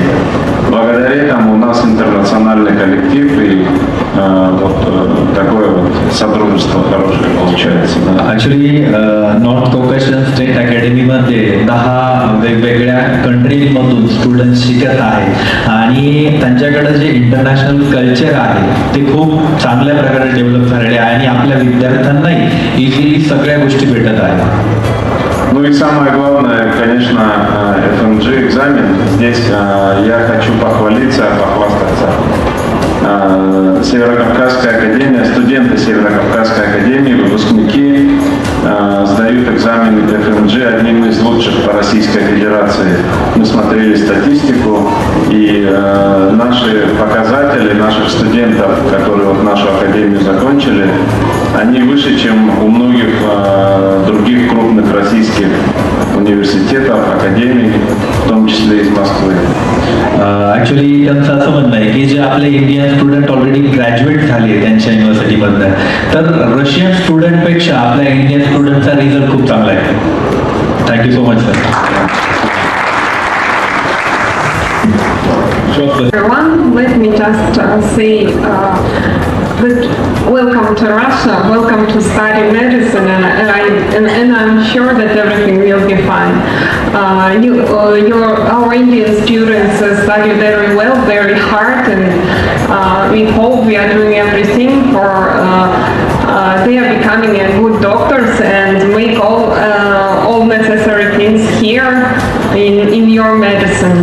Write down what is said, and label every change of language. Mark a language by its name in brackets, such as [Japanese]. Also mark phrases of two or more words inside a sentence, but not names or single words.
[Russian] Благодаря этому у нас интернациональный коллектив и вот такое вот сотрудничество хорошее получается. [Marathi] ॲक्च्युली नॉर्थ कॉकेशियन स्टेट अकॅडमीमध्ये 10 वेगवेगळ्या कंट्रीजमधून स्टुडंट्स शिकत आहेत आणि त्यांच्याकडे जे [English] international culture [Marathi] आहे ते खूप चांगल्या प्रकारे डेव्हलप झालेले आहे आणि आपल्या विद्यार्थ्यांनाही इझिली सगळ्या गोष्टी भेटत आहेत. [Russian] Ну и самое главное, конечно, FMG экзамен. Здесь я хочу похвалиться, похвастаться. Северо-Кавказская академия, студенты Северо-Кавказской академии, выпускники сдают экзамен FMG одним из лучших по Российской Федерации. Мы смотрели статистику, и наши показатели наших студентов, которые вот нашу академию закончили, они выше, чем у многих других крупных российских университетов, академий, в том числе из Москвы. [Marathi] ॲक्च्युली त्यांचं असं म्हणणं आहे की जे आपले [English] Indian student already graduate [Marathi] झाले त्यांच्या युनिव्हर्सिटीमधनं तर रशियन स्टुडंटपेक्षा आपल्या इंडियन स्टुडंटचा रिझल्ट खूप चांगला आहे. [English] Thank you so much sir. Everyone, let me just say welcome to Russia, welcome to study medicine, and I'm sure that everything will be fine. Our Indian students study very well, very hard, and we hope we are doing everything for they are becoming a good doctors and make all necessary things here in your medicine.